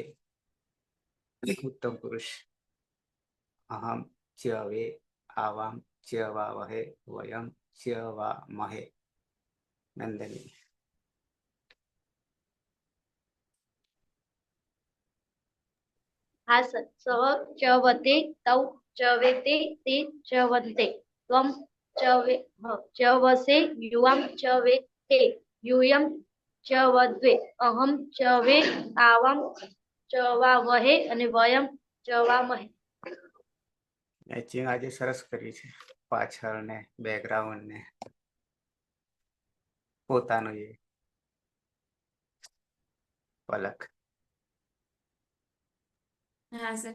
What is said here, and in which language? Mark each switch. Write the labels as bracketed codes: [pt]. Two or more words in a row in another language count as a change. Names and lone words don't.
[sa] ઉત્તમ પુરુષ અહમ ચ્યવે આવામ ચ્યવાવહે વયમ ચ્યવામહે. નંદની. [gu] હા સર. [sa] સહ ચ્યવતે તૌ ચ્યવેતે તે ચ્યવન્તે ત્વમ ચ્યવસે યુવામ ચ્યવેતે यूयम च्यवद्वे अहम च्यवे आवाम च्यवावहे અને વયમ ચ્યવામહે. [gu] મેચિંગ આજે સરસ કરી છે, પાછળ ને બેકગ્રાઉન્ડ ને પોતાનું એ પલક. હા સર.